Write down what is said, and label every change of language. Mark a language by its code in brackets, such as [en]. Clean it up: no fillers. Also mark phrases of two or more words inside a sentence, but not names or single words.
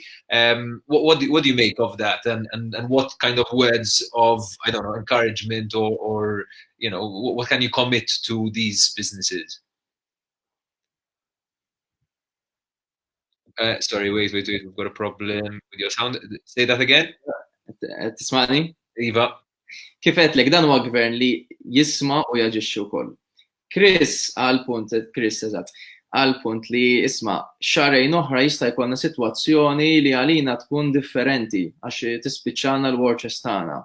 [en] What do you make of that? And what kind of words of, I don't know, encouragement or what can you commit to these businesses? Sorry, wait, we've got a problem with your sound. Say that again. [mt] Tismani? Iva. Kif għedlek dan huwa gvern li jisma' u jaġixxi wkoll. Chris għall-punt li isma' xarejn oħra jista' jkollna sitwazzjoni li għalina tkun differenti għax tispiċċana l- [en] war chest [mt] tagħna.